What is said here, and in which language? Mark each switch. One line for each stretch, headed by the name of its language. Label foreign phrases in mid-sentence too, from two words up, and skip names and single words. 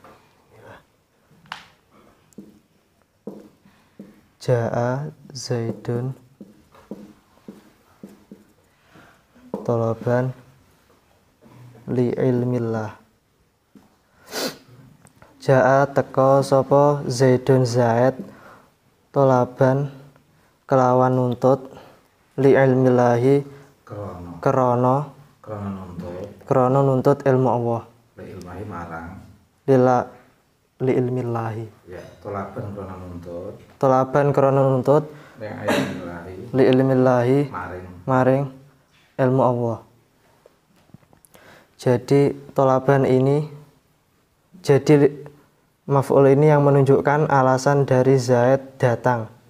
Arabic: جاء زيد طالبا لعلم الله.
Javanese: Ja'a teko sapa Zaidun Zaid tolaban kelawan nuntut
Arabic: لعلم الله
Javanese: krana nuntut ilmu Allah.
Arabic: لعلمه marang. لعلم الله.
Javanese: Ya, tolaban krana nuntut. Tolaban krana nuntut
Arabic: لعلم الله
Javanese: maring ilmu Allah.
Indonesian: Jadi tolaban ini, jadi maf'ul ini yang menunjukkan alasan dari Zaid datang.